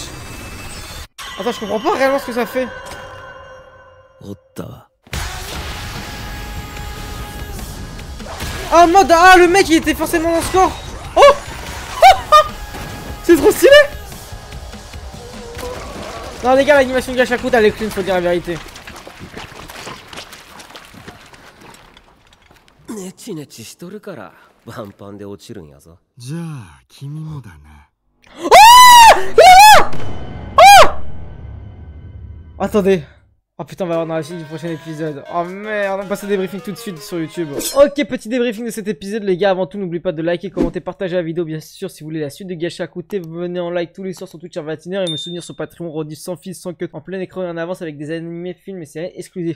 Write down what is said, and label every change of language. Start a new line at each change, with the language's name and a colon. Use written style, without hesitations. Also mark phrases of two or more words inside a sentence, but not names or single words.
French: Attends, je comprends pas réellement ce que ça fait. Ah, en mode, ah, le mec il était forcément dans le score. Oh! C'est trop stylé! Non, les gars, l'animation de Gashakuta, elle est clean, faut dire la vérité.
Japanese: ネチネチしとるからワンパンで落ちるんやぞ。じゃあ君もだな。
French: Attendez. Oh putain, on va voir dans la suite du prochain épisode. Oh merde, on va passer des débriefing tout de suite sur YouTube. Ok, petit débriefing de cet épisode, les gars. Avant tout, n'oubliez pas de liker, commenter, partager la vidéo. Bien sûr, si vous voulez la suite de Gashakuta, venez en like tous les soirs sur Twitch à 21h et me soutenir sur Patreon, rediff sans fil, sans cut, en plein écran et en avance avec des animés, films et séries exclusifs.